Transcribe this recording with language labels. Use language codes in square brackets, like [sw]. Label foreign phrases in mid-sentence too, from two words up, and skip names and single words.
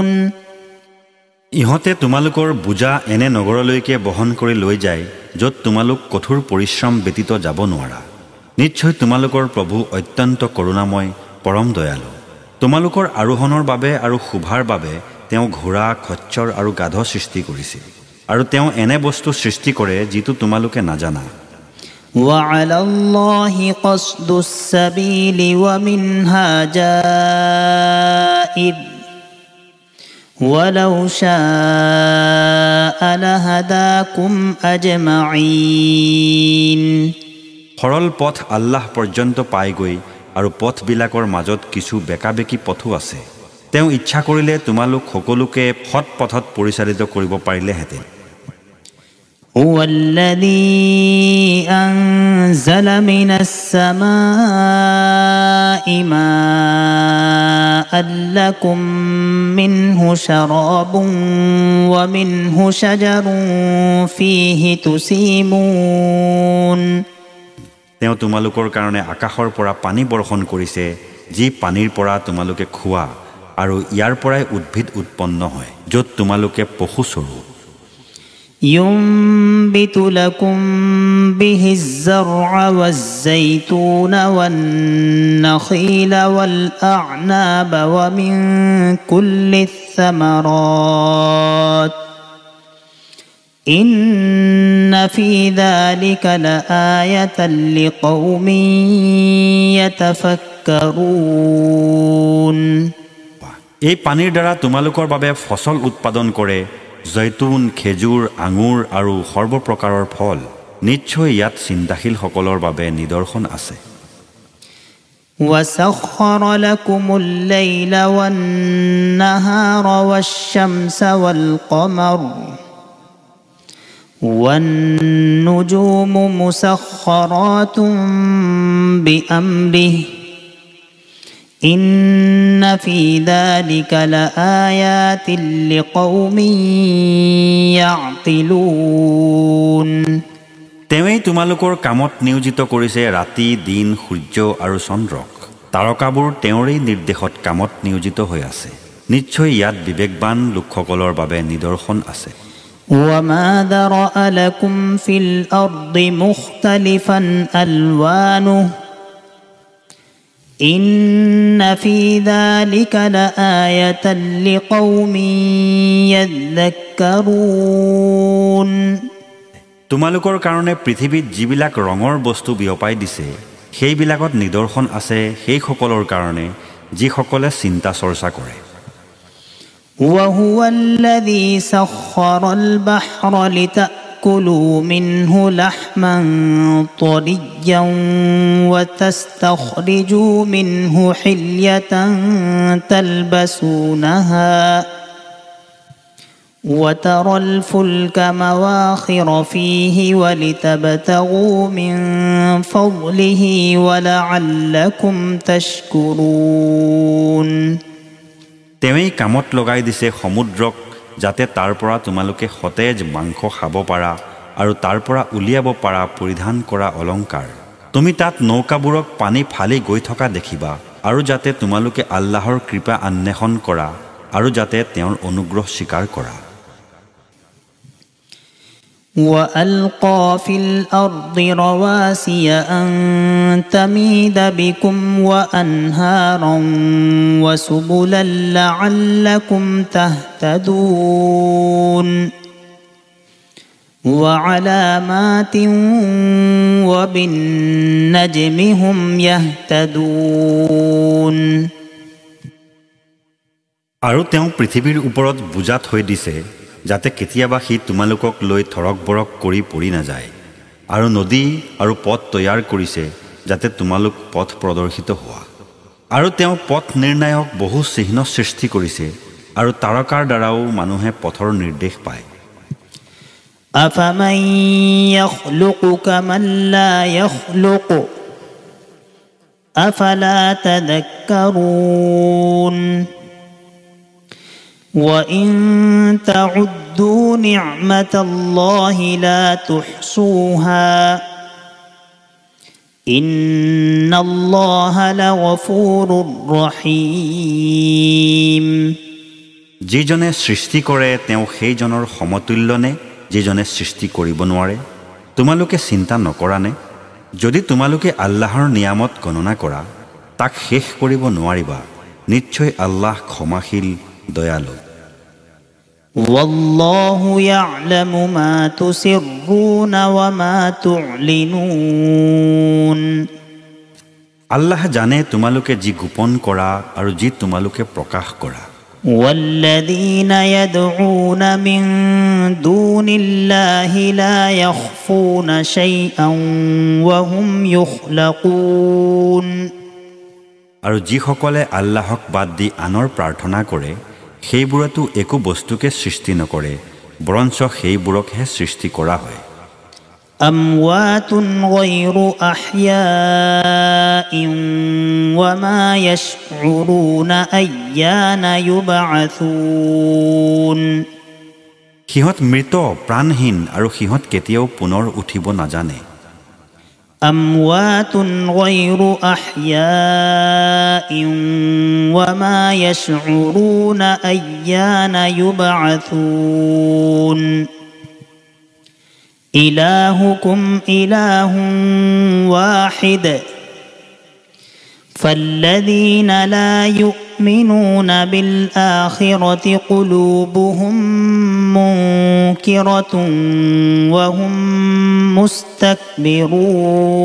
[as] ইহঁতে তোমালোকৰ বোজা এনে নগৰলৈকে বহন কৰি লৈ যায় য'ত তোমালোক কঠোৰ পৰিশ্ৰম ব্যতীত যাব নোৱাৰা। নিশ্চয় তোমালোকৰ প্ৰভু অত্যন্ত করুণাময়, পৰম দয়ালু। তোমালোকৰ আৰোহণৰ বাবে আৰু শোভাৰ বাবে তেওঁ ঘোঁৰা, খচ্চৰ আৰু গাধ সৃষ্টি কৰিছে, আৰু তেওঁ এনে বস্তু সৃষ্টি কৰে যিটো তোমালোকে নাজানা। [ar] وعلى الله قصد السبيل ومنها جائر ولو شاء لهداكم أجمعين। [as] সৰল পথ আল্লাহ পৰ্যন্ত পায়গৈ, আৰু পথবিলাকৰ মাজত কিছু বেকাবেকি পথো আছে। তেওঁ ইচ্ছা কৰিলে তোমালোক সকলোকে সৎ পথত পৰিচালিত কৰিব পাৰিলেহেঁতেন। [ar] هو الذي أنزل من السماء ماء لكم منه شراب ومنه شجر فيه تسيمون। [as] তেওঁ তোমালোকৰ কাৰণে আকাশৰ পৰা পানী বৰ্ষণ কৰিছে, যি পানীৰ পৰা তোমালোকে খোৱা, আৰু ইয়াৰ পৰাই উদ্ভিদ উৎপন্ন হয় য'ত তোমালোকে পশু চৰোৱা। [ar] ينبت لكم به الزرع والزيتون والنخيل والأعناب ومن كل الثمرات إن في ذلك لآية لقوم يتفكرون। [as] এই পানীৰ দ্বাৰা তোমালোকৰ বাবে ফসল উৎপাদন কৰে, জৈতুন, খেজুৰ, আঙুৰ আৰু সৰ্বপ্ৰকাৰৰ ফল। নিশ্চয় ইয়াত চিন্তাশীলসকলৰ বাবে নিদৰ্শন আছে। [ar] وسخر لكم الليل والنهار والشمس والقمر والنجوم مسخرات بأمره إن في ذلك لآيات لقوم يعقلون [as] তেৱেই তোমালোকৰ কামত নিয়োজিত কৰিছে ৰাতি, দিন, সূৰ্য আৰু চন্দ্ৰক। তাৰকাবোৰ তেওঁৰেই নিৰ্দেশত কামত নিয়োজিত হৈ আছে। নিশ্চয় ইয়াত বিবেকবান লোকসকলৰ বাবে নিদৰ্শন আছে। [ar] وما ذرأ لكم في الأرض مختلفا ألوانه إن في ذلك لآية لقوم يذكرون [as] তোমালোকৰ কাৰণে পৃথিৱীত যিবিলাক ৰঙৰ বস্তু বিয়পাই দিছে, সেইবিলাকত নিদৰ্শন আছে সেইসকলৰ কাৰণে যিসকলে চিন্তা চৰ্চা কৰে। [ar] وهو الذي سخر البحر لتأكلوا منه لحما طريا وتستخرجوا منه حلية تلبسونها وترى الفلك مواخر فيه ولتبتغوا من فضله ولعلكم تشكرون [as] তেৱেই কামত লগাই দিছে সমুদ্ৰক, যাতে তাৰ পৰা তোমালোকে সতেজ মাংস খাব পাৰা আৰু তাৰ পৰা উলিয়াব পাৰা পৰিধান কৰা অলংকাৰ। তুমি তাত নৌকাবোৰক পানী ফালি গৈ থকা দেখিবা, আৰু যাতে তোমালোকে আল্লাহৰ কৃপা অন্বেষণ কৰা আৰু যাতে তেওঁৰ অনুগ্ৰহ স্বীকাৰ কৰা। [ar] وألقى في الأرض رواسي أن تميد بكم وأنهارا وسبلا لعلكم تهتدون وعلامات وبالنجم هم يهتدون [as] আৰু তেওঁ পৃথিৱীৰ ওপৰত বুজা থৈ দিছে, যাতে কেতিয়াবা সি তোমালোকক লৈ থৰক বৰক কৰি পৰি নাযায়, আৰু নদী আৰু পথ তৈয়াৰ কৰিছে যাতে তোমালোক পথ প্ৰদৰ্শিত হোৱা। আৰু তেওঁ পথ নিৰ্ণায়ক বহু চিহ্ন সৃষ্টি কৰিছে, আৰু তাৰকাৰ দ্বাৰাও মানুহে পথৰ নিৰ্দেশ পায়। [ar] أفمن يخلق كمن لا يخلق أفلا تذكرون وإن تعدوا نعمة الله لا تحصوها إن الله لغفور رحيم [as] যিজনে সৃষ্টি কৰে তেওঁ সেইজনৰ সমতুল্য নে যিজনে সৃষ্টি কৰিব নোৱাৰে? তোমালোকে চিন্তা নকৰানে? যদি তোমালোকে আল্লাহৰ নিয়ামত গণনা কৰা, তাক শেষ কৰিব নোৱাৰিবা। নিশ্চয় আল্লাহ ক্ষমাশীল, দয়ালু। [ar] والله يعلم ما تسرون وما تعلنون [as] আল্লাহ জানে তোমালোকে যি গোপন কৰা আৰু যি তোমালোকে প্ৰকাশ কৰা। [ar] والذين يدعون من دون الله لا يخفون شيئا وهم يخلقون [as] আৰু যিসকলে আল্লাহক বাদ দি আনৰ প্ৰাৰ্থনা কৰে, সেইবোৰেতো একো বস্তুকে সৃষ্টি নকৰে, বৰঞ্চ সেইবোৰকহে সৃষ্টি কৰা হয়। [ar] أموات غير أحياء وما يشعرون أيان يبعثون [as] সিহঁত মৃত, প্ৰাণহীন, আৰু সিহঁত কেতিয়াও পুনৰ উঠিব নাজানে। [ar] أموات غير أحياء وما يشعرون أيان يبعثون إلهكم إله واحد فالذين لا يؤمنون بالآخرة قلوبهم منكرة وهم مستكبرون